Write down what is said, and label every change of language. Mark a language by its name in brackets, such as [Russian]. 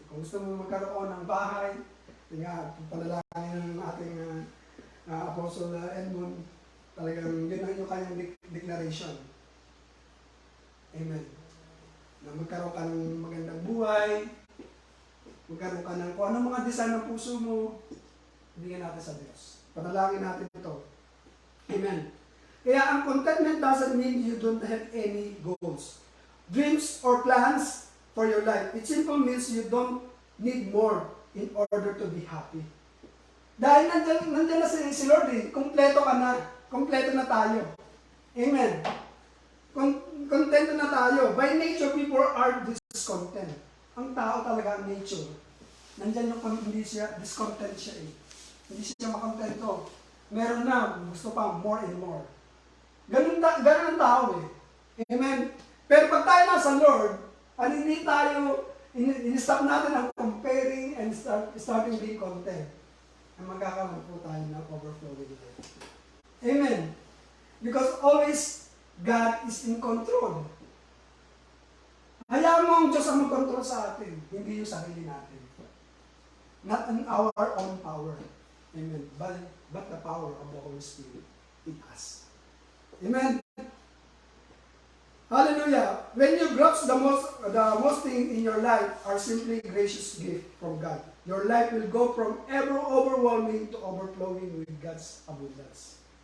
[Filipino] Kung gusto mo magkaroon ng bahay, panalangin ng ating Apostle Edmund, talagang yun ang yung kanyang declaration. Amen. Na magkaroon ka ng magandang buhay, magkaroon ka ng kung anong mga design ng puso mo, bigyan natin sa Diyos. Panalangin natin ito. Amen. [English] Kaya ang contentment doesn't mean you don't have any goals, dreams, or plans for your life. It simply means you don't need more in order to be happy. [Filipino] Dahil nandiyan na si Lord eh. Kompleto ka na. Kompleto na tayo. Amen. Contento na tayo. [English] By nature, people are discontent. [Filipino] Ang tao talaga ang nature. Nandiyan yung hindi siya, discontent siya eh. Hindi siya makontento. Meron na, gusto pa more and more. Ganun ang tao eh. Amen. Pero pag tayo nasa Lord, hindi tayo, in-stop natin ang [English] comparing and starting being content. [Filipino] Ang magkakaroon po tayo ng overflowing life. Amen. [English] Because always, God is in control. [Filipino] Hayaan mo ang Diyos ang mag-control sa atin, hindi yung sarili natin. [English] Not in our own power. Amen. But the power of the Holy Spirit in us. Amen. Hallelujah. When you grasp the most thing in your life are simply gracious gift from God. Your life will go from ever overwhelming to overflowing with God's abundance.